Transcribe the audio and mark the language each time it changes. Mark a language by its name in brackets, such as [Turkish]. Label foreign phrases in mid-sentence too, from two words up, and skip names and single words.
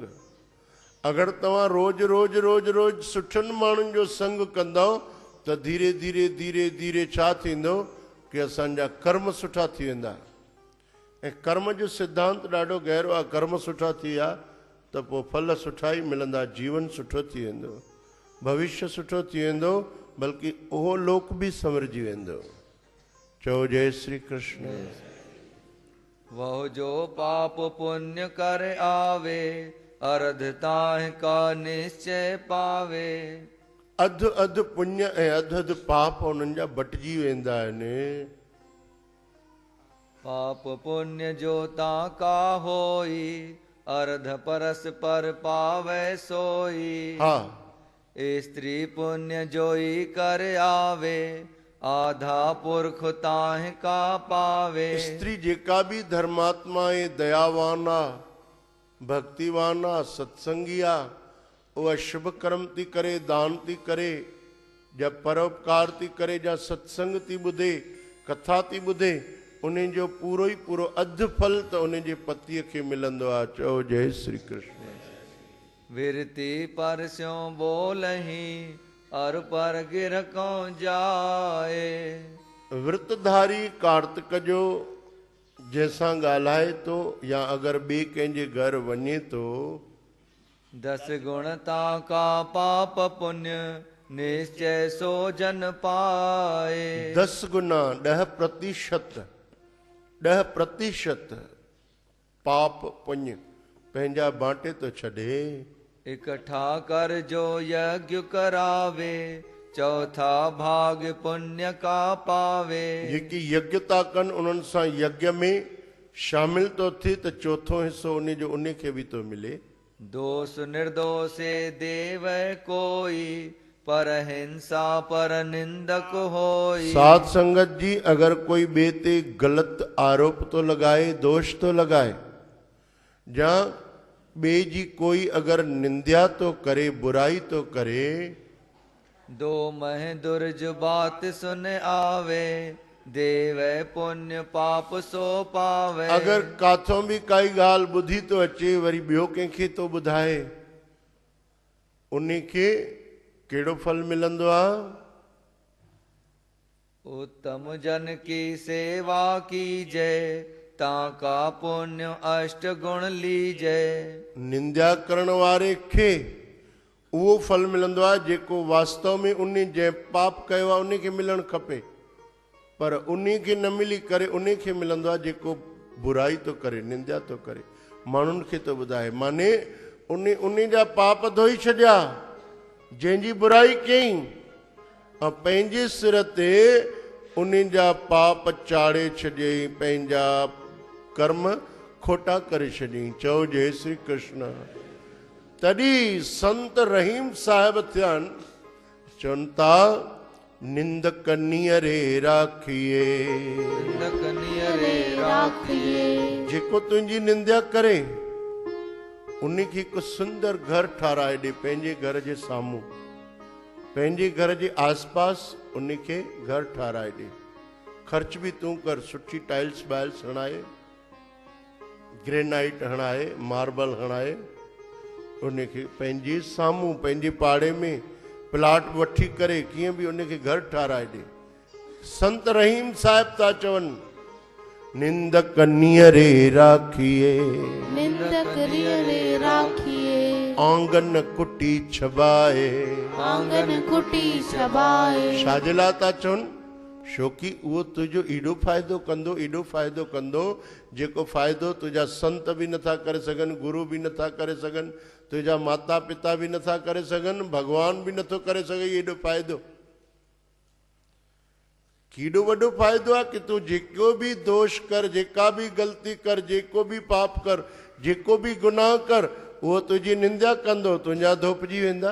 [Sindhi] अगरि तव्हां रोज़ रोज़ रोज़ रोज़ सुठनि माण्हुनि जो संग कंदव त धीरे धीरे धीरे धीरे छा थींदो कि असांजा कर्म सुठा थी वेंदा। ऐं कर्म जो सिद्धांत ॾाढो गहरो आहे। कर्म सुठा थी विया त पोइ फल सुठा ई मिलंदा, जीवन सुठो थी वेंदो, भविष्य सुठो थी वेंदो, बल्कि उहो लोक बि संवरजी वेंदो। चओ जय श्री कृष्ण। [Hindi] वह जो पाप पुण्य कर आवे अर्ध ताहि का निश्चय पावे। [Sindhi] अध अध पुण्य ऐं अध अध पाप उन्हनि जा बटिजी वेंदा आहिनि। [Hindi] पाप पुण्य जो का होई अर्ध परस पर पावे सोई। [Sindhi] हा, [Hindi] स्त्री पुण्य जोई कर आवे आधा पुरख ताहि का पावे। [Sindhi] स्त्री जेका भी धर्मात्मा आहे, दयावान आहे, भक्तिवान आहे, सत्संगी आहे, उहा शुभ कर्म थी करे, दान थी करे, या परोपकार थी करे, या सत्संग थी ॿुधे, कथा थी ॿुधे, उन जो पूरो ई पूरो अधु फल त उन जे पतीअ खे मिलंदो आहे। चओ जय श्री कृष्ण। [Hindi] विरती पर स्यों बोलही अर पर गिर को जाए। [Sindhi] वृतधारी कार्तिक जो जंहिंसां ॻाल्हाए थो या अगरि ॿिए कंहिंजे घर वञे थो, [Hindi] 10 गुण का पाप पुण्य निश्चय सो जन पाए। [Sindhi] 10 गुना 10% 10% पाप पुण्य पंहिंजा बांटे थो छॾे। [Hindi] इकट्ठा कर जो यज्ञ करावे चौथा भाग पुण्य का पावे। [Sindhi] जेकी यज्ञ था कनि उन्हनि सां यज्ञ में शामिल थो थिए त चौथो हिसो उन जो उन खे बि थो मिले। [Hindi] दोष निर्दोषे देव कोई पर हिंसा पर निंदक होई। [Sindhi] साध संगत जी अगर कोई ॿिए ते गलत आरोप तो लगाए, दोष तो लगाए, या ॿिए जी कोई अगर निंदा तो करे, बुराई तो करे, [Hindi] दो मह दुर्ज बात सुन आवे देव पुण्य पाप सो पावे। [Sindhi] अगर काथों भी काई ॻाल्हि ॿुधी तो अचे वरी ॿियो कंहिंखे तो ॿुधाए, उन खे कहिड़ो फल मिलंदो आहे? [Hindi] उत्तम जन की सेवा कीजय ताका पुण्य अष्ट गुण लीजय। [Sindhi] निंदा करण वारे खे उहो फल मिलंदो आहे जेको वास्तव में उन जंहिं पाप कयो आहे उन खे मिलणु खपे, पर उन खे न मिली करे उन खे मिलंदो आहे जेको बुराई तो करे, निंदा तो करे, माण्हुनि खे तो ॿुधाए। माने उन जा पाप धोई छॾिया जंहिंजी बुराई कयईं, ऐं पंहिंजे सिर ते उन जा पाप चाढ़े छॾियईं, पंहिंजा कर्म खोटा करे छॾियईं। चओ जय श्री कृष्ण। तॾहिं संत रहीम साहिब थिया आहिनि, चवनि था [Hindi] निंदक नियरे राखिए। निंदक नियरे राखिए। [Sindhi] जेको तुंहिंजी निंदा करे उनखे हिकु सुंदर घर ठाराए ॾे पंहिंजे घर जे साम्हूं, पंहिंजे घर जे आसपास उनखे घर ठाराए ॾे। ख़र्च बि तूं कर, सुठी टाइल्स वाइल्स हणाए, ग्रेनाइट हणाए, मार्बल हणाए, उनखे पंहिंजे साम्हूं पंहिंजे पाड़े में प्लाट वठी करे कीअं बि उनखे घर ठाराए ॾे। संत रहीम साहिब था चवनि, [Hindi] निंदक नीअरे राखिए, निंदक रे राखिए, आंगन कुटी छबाए, आंगन कुटी छबाए। [Sindhi] छाजे लाइ था चवनि? छोकी उहो तुंहिंजो एॾो फ़ाइदो कंदो, एॾो फ़ाइदो कंदो, जेको फ़ाइदो तुंहिंजा संत बि नथा करे सघनि, गुरू बि नथा करे सघनि, तुंहिंजा माता पिता बि नथा करे सघनि, भॻवान बि नथो करे सघे। एॾो फ़ाइदो, केॾो वॾो फ़ाइदो आहे कि तूं जेको बि दोष कर, जेका बि ग़लती कर, जेको बि पाप कर, जेको बि गुनाह कर, उहो तुंहिंजी निंदा कंदो, तुंहिंजा धोपिजी वेंदा।